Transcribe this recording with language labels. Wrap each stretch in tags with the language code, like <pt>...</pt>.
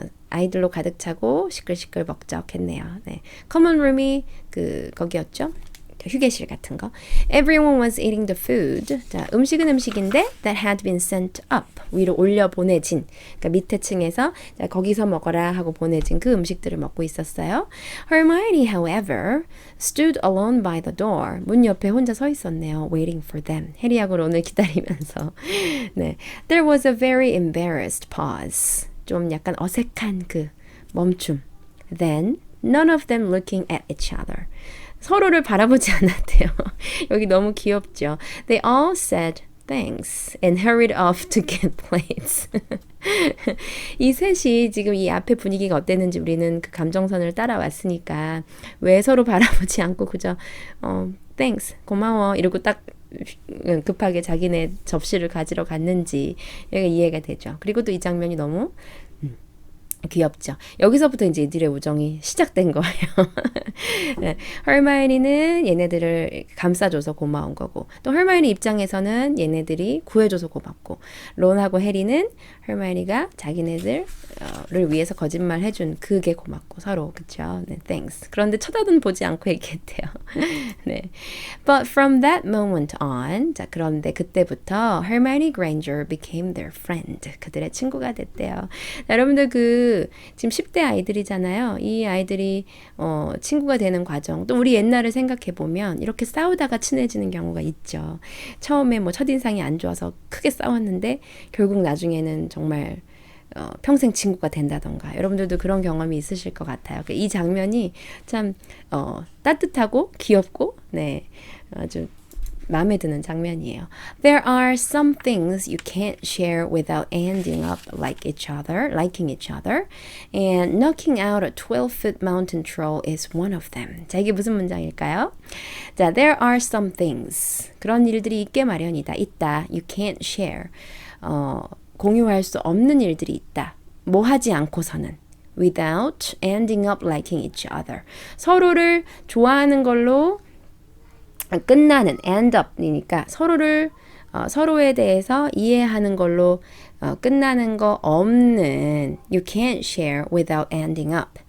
<ko>아이들로 가득 차고 시끌시끌 먹적했네요. 네. common room이 거기였죠. 휴게실 같은 거.</ko> <en>Everyone was eating the food.</en> <ko>자, 음식은 음식인데</ko> <en>that had been sent up.</en> <ko>위로 올려 보내진. 그러니까 밑에 층에서 자, 거기서 먹어라 하고 보내진 그 음식들을 먹고 있었어요.</ko> <en>Hermione, however, stood alone by the door.</en> <ko>문 옆에 혼자 서 있었네요.</ko> <en>Waiting for them.</en> <ko>해리하고 론을 기다리면서. 네.</ko> <en>There was a very embarrassed pause.</en> <ko>좀 약간 어색한 그 멈춤.</ko> <en>Then, none of them looking at each other.</en> <ko>서로를 바라보지 않았대요. 여기 너무 귀엽죠.</ko> <en>They all said thanks and hurried off to get plates.</en> <ko>이 셋이 지금 이 앞에 분위기가 어땠는지 우리는 그 감정선을 따라왔으니까 왜 서로 바라보지 않고 그저 thanks, 고마워 이러고 딱 급하게 자기네 접시를 가지러 갔는지 여기가 이해가 되죠. 그리고 또 이 장면이 너무 귀엽죠. 여기서부터 이제 이들의 우정이 시작된 거예요. 네. 헐마이니는 얘네들을 감싸줘서 고마운 거고 또 헐마이니 입장에서는 얘네들이 구해줘서 고맙고 론하고 해리는 헐마이니가 자기네들을 위해서 거짓말 해준 그게 고맙고 서로 그쵸?</ko> <en>네, thanks.</en> <ko>그런데 쳐다도 보지 않고 얘기했대요. 네.</ko> <en>But from that moment on</en> <ko>자 그런데 그때부터</ko> <en>Hermione Granger became their friend.</en> <ko>그들의 친구가 됐대요. 자, 여러분들 그 지금 10대 아이들이잖아요. 이 아이들이 친구가 되는 과정, 또 우리 옛날을 생각해 보면 이렇게 싸우다가 친해지는 경우가 있죠. 처음에 뭐 첫인상이 안 좋아서 크게 싸웠는데 결국 나중에는 정말 평생 친구가 된다던가. 여러분들도 그런 경험이 있으실 것 같아요. 이 장면이 참 따뜻하고 귀엽고 네, 아주 마음에 드는 장면이에요.</ko> <en>There are some things you can't share without ending up like each other, liking each other. And knocking out a 12-foot mountain troll is one of them.</en> <ko>자, 이게 무슨 문장일까요? 자, there are some things. 그런 일들이 있게 마련이다. 있다.</ko> <en>You can't share.</en> <ko>공유할 수 없는 일들이 있다. 뭐 하지 않고서는.</ko> <en>Without ending up liking each other.</en> <ko>서로를 좋아하는 걸로 끝나는 end up이니까 서로에 대해서 이해하는 걸로 끝나는 거 없는</ko> <en>you can't share without ending up.</en>